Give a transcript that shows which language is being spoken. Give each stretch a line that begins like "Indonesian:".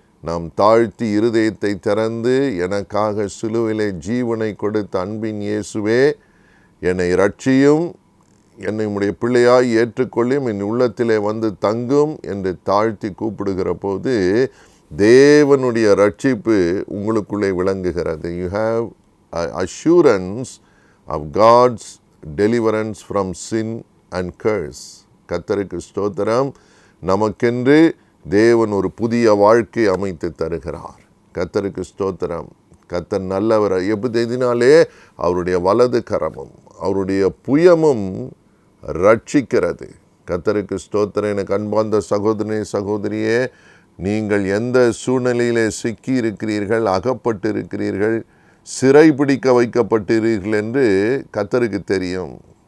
Tamil: நாம் தாழ்த்தி இருதயத்தை திறந்து, எனக்காக சிலுவையிலே ஜீவனை கொடுத்த அன்பின் இயேசுவே, என்னை ரட்சியும், என்னை உம்முடைய பிள்ளையாய் ஏற்றுக்கொள்ளும், என் உள்ளத்திலே வந்து தங்கும் என்று தாழ்த்தி கூப்பிடுகிற போது தேவனுடைய ரட்சிப்பு உங்களுக்குள்ளே விளங்குகிறது.
English: You have assurance of God's deliverance from sin and curse.
Tamil: கர்த்தருக்கு ஸ்தோத்திரம். நமக்கென்று தேவன் ஒரு புதிய வாழ்க்கை அமைத்து தருகிறார். கர்த்தருக்கு ஸ்தோத்திரம். கர்த்தர் நல்லவர். எதினாலே? அவருடைய வலது கரமும் அவருடைய புயமும் ரட்சிக்கிறது. கர்த்தருக்கு ஸ்தோத்திரம். எனக்கு அன்பார்ந்த சகோதரனே, சகோதரியே, நீங்கள் எந்த சூழ்நிலையிலே சிக்கி இருக்கிறீர்கள், அகப்பட்டு இருக்கிறீர்கள், சிறைபிடிக்க வைக்கப்பட்டிருக்கிறீர்கள் என்று கர்த்தருக்கு தெரியும்.